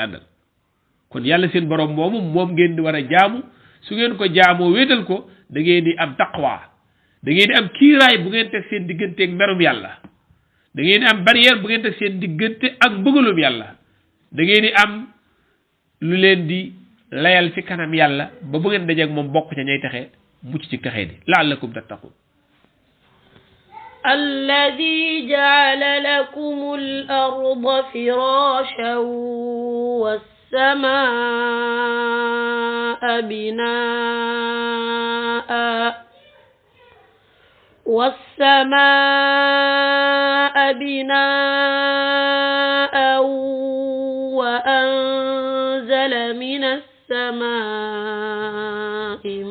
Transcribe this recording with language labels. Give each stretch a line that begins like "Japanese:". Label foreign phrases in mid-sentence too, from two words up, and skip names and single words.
Wolof: àndal kon yàlla seen borom moomu moom ngeen di war a jaamu su ngeen ko jaamoo wéetal ko da ngeen di am taqwa da ngeen di am kiiraay bu ngeen teg seen diggante ak merum yàlla da ngeen di am barrière bu ngeen teg seen diggante ak mbëgalum yàlla da ngeen di am lu leen di layal ci kanam yàlla ba bu ngeen dajeeg moom bokk ca ñay taxe mucc ci taxee di
Arabic: لعلكم تتقون الذي جعل لكم الأرض فراشا والسماء بناء وأنزل من السماء